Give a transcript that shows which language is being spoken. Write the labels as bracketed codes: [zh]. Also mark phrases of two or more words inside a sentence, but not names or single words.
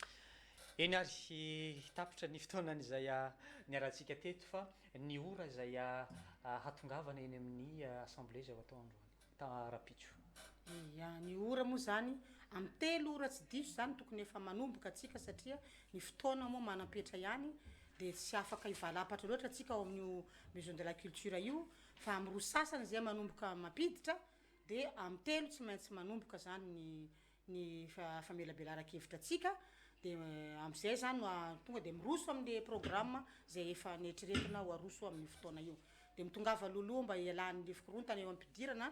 [mg] eny ary tapitra ny fotoanan'izay niarantsika teto fa ny ora zay hatongavana eny amin'ny assemblée zay atao androany rapitso ya ny ora moa zany amin'ny 3 ora tsy diso zany tokony efa manomboka atsika satria ny fotoana moa manampetra ihany de tsy afaka ivalapatra loatra atsika ao amin'ny maison de la culture io fa amin'ny roa sasany zay manomboka mampiditra dia amin'ny telo tsy maintsy manomboka zany ny famelabelara-kevitra atsika dia amin'izay zany tonga dia miroso amin'ny programme zay efa nieritreretina ho aroso amin'ny fotoana io dia mitongava loloha mba ialan'ny fikorontana eo ampidirana